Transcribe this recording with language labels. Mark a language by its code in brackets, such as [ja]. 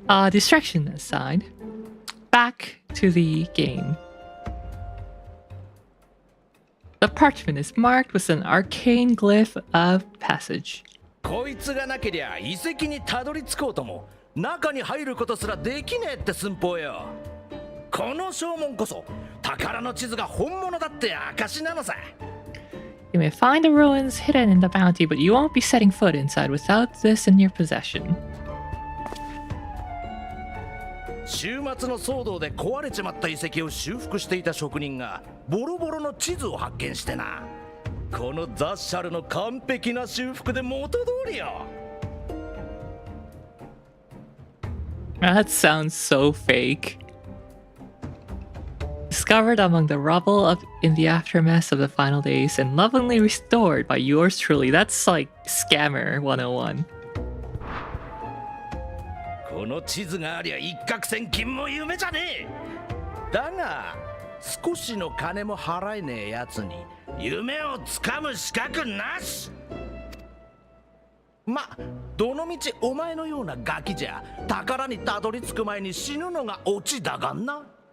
[en] Distraction aside, back to the game. The parchment is marked with an arcane glyph of passage. [ja] こいつがなけりゃ遺跡にたどり着こうとも中に入ることすらできねえって寸法よ。この証文こそ宝の地図が本物だって証なのさ。 [en] You may find the ruins hidden in the bounty, but you won't be setting foot inside without this in your possession. [ja] 週末の騒動で壊れちまった遺跡を修復していた職人がボロボロの地図を発見してな。このザッシャルの完璧な修復で元通りよ。 [en] That sounds so fake. Discovered among the rubble in the aftermath of the final days and lovingly restored by yours truly. That's like Scammer 101. [ja] この地図がありゃ一攫千金も夢じゃねえ。だが少しの金も払えねえやつに夢をつかむ資格なし。ま、どのみちお前のようなガキじゃ宝にたどり着く前に死ぬのがオチだがんな。